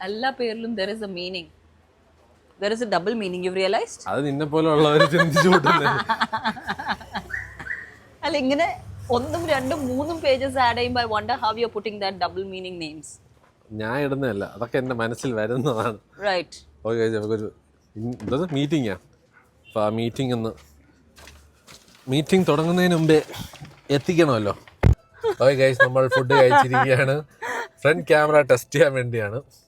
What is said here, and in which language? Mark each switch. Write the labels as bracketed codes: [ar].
[ml] എല്ലാ പേരിലും [en] there is a meaning. There is a double meaning, you've realized? [ml] അത് നിന്നെ പോലെ ഉള്ളവർ ചിന്തിച്ചു കൂട്ടുന്നത്. അല്ല ഇങ്ങനെ 1, 2, 3 പേജസ് ആഡ് ചെയ്യുമ്പോൾ [en] I wonder how you're putting that double meaning names. [ml] ഞാൻ ഇടുന്നതല്ല, അതൊക്കെ എൻ്റെ മനസ്സിൽ വരുന്നതാണ്. [en] Right. [ml] ഓക്കെ നമുക്കൊരു മീറ്റിംഗാ. അപ്പോൾ ആ മീറ്റിംഗ് തുടങ്ങുന്നതിന് മുമ്പേ എത്തിക്കണമല്ലോ. ഓക്കെ ഗൈസ്, നമ്മൾ ഫുഡ് കഴിച്ചിരിക്കുകയാണ്. ഫ്രണ്ട് ക്യാമറ ടെസ്റ്റ് ചെയ്യാൻ വേണ്ടിയാണ്.